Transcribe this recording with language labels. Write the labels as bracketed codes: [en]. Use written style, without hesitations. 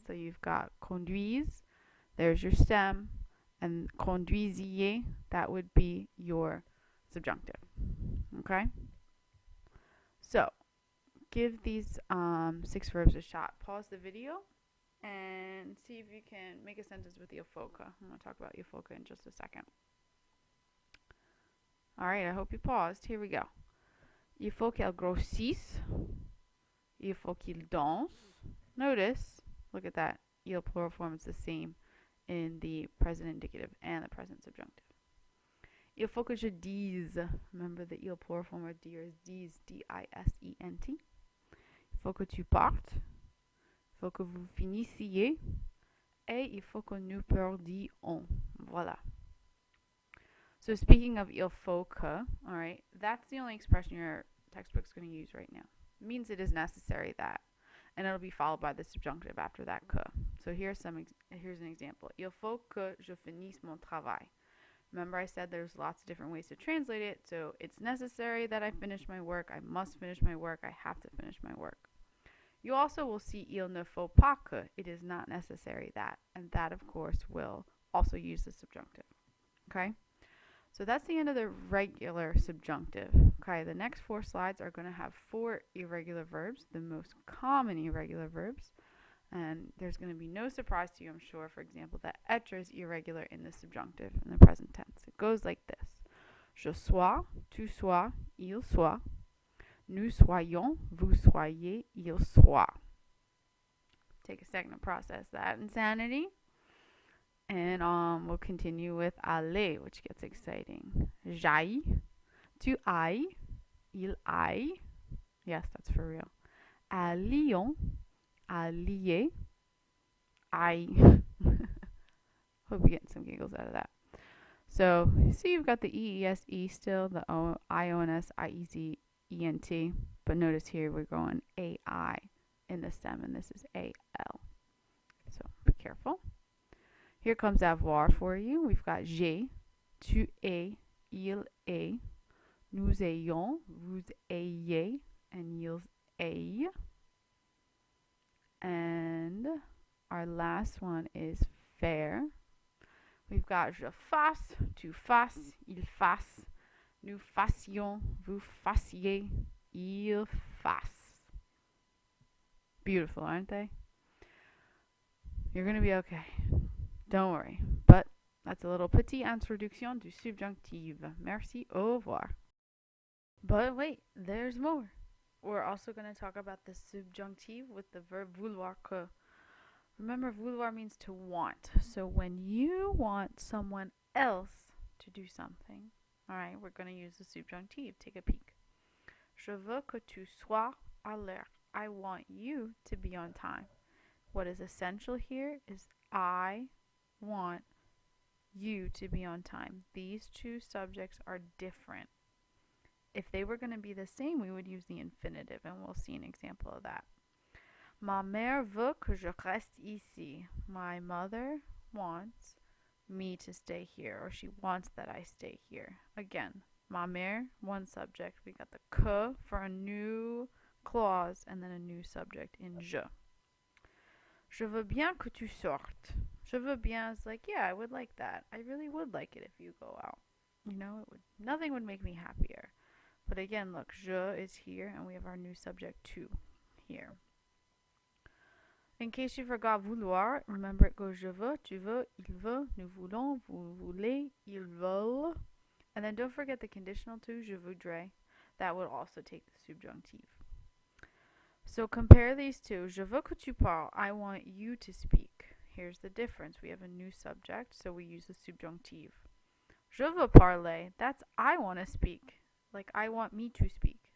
[en] So you've got conduise, there's your stem, and conduisiez, that would be your subjunctive. Okay? So, give these 6 verbs a shot. Pause the video and see if you can make a sentence with il faut que. I'm going to talk about il faut que in just a second. Alright, I hope you paused. Here we go. [fr] Il faut qu'elle grossisse. Il faut qu'il danse. [en] Notice, look at that. Il plural form is the same in the present indicative and the present subjunctive. [fr] Il faut que je dise. [en] Remember the il plural form of dire is dise, D-I-S-E-N-T. [fr] Il faut que tu partes. Il faut que vous finissiez. Et il faut que nous parlions. Voilà. [en] So speaking of il faut que, alright, that's the only expression your textbook's going to use right now. It means it is necessary that. And it'll be followed by the subjunctive after that que. So here's an example. [fr] Il faut que je finisse mon travail. [en] Remember I said there's lots of different ways to translate it. So it's necessary that I finish my work. I must finish my work. I have to finish my work. You also will see il ne faut pas que. It is not necessary that. And that, of course, will also use the subjunctive. Okay? So that's the end of the regular subjunctive. Okay, the next 4 slides are going to have 4 irregular verbs, the most common irregular verbs. And there's going to be no surprise to you, I'm sure, for example, that être is irregular in the subjunctive in the present tense. It goes like this. [fr] Je sois, tu sois, il soit. Nous soyons, vous soyez, il soit. [en] Take a second to process that insanity. And we'll continue with aller, which gets exciting. [fr] J'aille, tu ailles, il aille. [en] Yes, that's for real. [fr] À Lyon, allier, aille. [en] Hope you're getting some giggles out of that. So, see, you've got the EESE still, the IONS, IEZ, ENT. But notice here we're going AI in the stem, and this is AL. So, be careful. Here comes avoir for you. [fr] We've got j'ai, tu es, il est, nous ayons, vous ayez, and ils aient. [en] And our last one is faire. We've got [fr] je fasse, tu fasses, il fasse, nous fassions, vous fassiez, il fasse. [en] Beautiful, aren't they? You're going to be okay. Don't worry. But that's a little [fr] petit introduction du subjonctif. Merci, au revoir. [en] But wait, there's more. We're also going to talk about the subjunctive with the verb vouloir que. Remember, vouloir means to want. So when you want someone else to do something, all right, we're going to use the subjunctive. Take a peek. [fr] Je veux que tu sois à l'heure. [en] I want you to be on time. What is essential here is I want you to be on time. These two subjects are different. If they were going to be the same, we would use the infinitive, and we'll see an example of that. [fr] Ma mère veut que je reste ici. [en] My mother wants me to stay here, or she wants that I stay here. Again, ma mère, one subject. We got the que for a new clause, and then a new subject in je. [fr] Je veux bien que tu sortes. [en] Je veux bien is like, yeah, I would like that. I really would like it if you go out. You know, nothing would make me happier. But again, look, je is here, and we have our new subject tu here. In case you forgot vouloir, remember it goes [fr] je veux, tu veux, il veut, nous voulons, vous voulez, ils veulent. [en] And then don't forget the conditional to, je voudrais. That would also take the subjunctive. So compare these two. [fr] Je veux que tu parles. [en] I want you to speak. Here's the difference. We have a new subject, so we use the subjunctive. [fr] Je veux parler. [en] That's I want to speak. Like I want me to speak.